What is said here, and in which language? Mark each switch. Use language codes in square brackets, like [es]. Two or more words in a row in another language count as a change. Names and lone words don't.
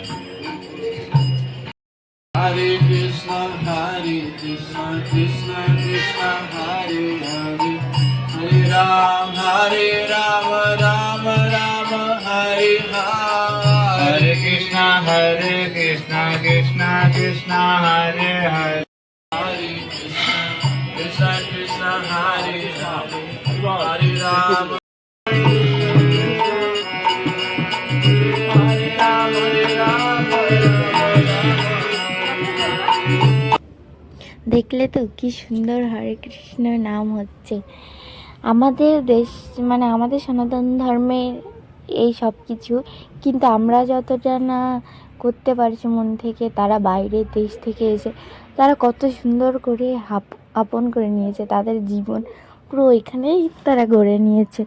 [bn] Hare Krishna Krishna Krishna Hare Hare Hare Rama Rama Rama Hare Hare Hare Krishna Krishna Krishna Hare Hare Hare Krishna Krishna Hare Hare Hare Rama দেখলে তো কি সুন্দর হরে কৃষ্ণ নাম হচ্ছে। আমাদের দেশ মানে আমাদের সনাতন ধর্মের এই সব কিছু, কিন্তু আমরা যতটা না করতে পারছি মন থেকে, তারা বাইরের দেশ থেকে এসে তারা কত সুন্দর করে আপন করে নিয়েছে তাদের জীবন, পুরো ওইখানেই তারা গড়ে নিয়েছে।